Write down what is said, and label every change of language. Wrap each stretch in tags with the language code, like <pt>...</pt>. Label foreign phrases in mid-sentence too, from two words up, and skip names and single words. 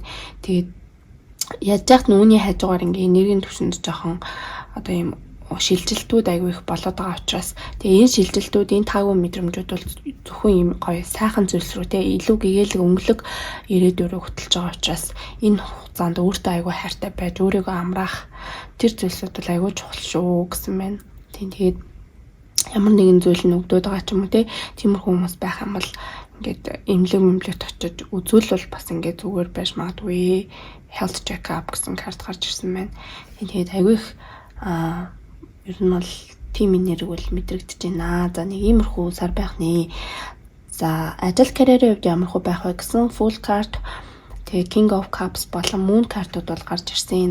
<mn>Тэгээд яаж яах нүуний хажуугаар ингээ энергийн түвшинд жоохон одоо ийм шилжилтүүд айгүй их болоод байгаа учраас тэгээ энэ шилжилтүүд энэ таагүй мэдрэмжүүд бол зөвхөн ийм гоё сайхан зүйлс рүү те илүү гэгээлэг өнгөлөг ирээдүрөө хөтлөж байгаа учраас энэ хугацаанд өөртөө айгүй хайртай байж өөрийгөө амраах тэр зүйлсүүд бол айгүй чухал шүү гэсэн байна. Тэгээд ямар нэгэн зүйл нь өгдөөд байгаа ч юм уу те тиймэрхүү хүмүүс байх юм бол ингээд эмнэлэгт очиж үзүүлвэл бас ингээд зүгээр байж магадгүй.</mn> <en>Health check up</en> <mn>гэсэн карт гарч ирсэн байна. Тэгээд айгүй их ер нь бол тим энерги бол мэдрэгдэж байна. За нэг иймэрхүү сар байх нэ. За ажил карьерийн хувьд ямар хөө байх вэ гэсэн</mn> <en>full card</en> <mn>тэгээ King of Cups болон Moon картууд бол гарч ирсэн.</mn>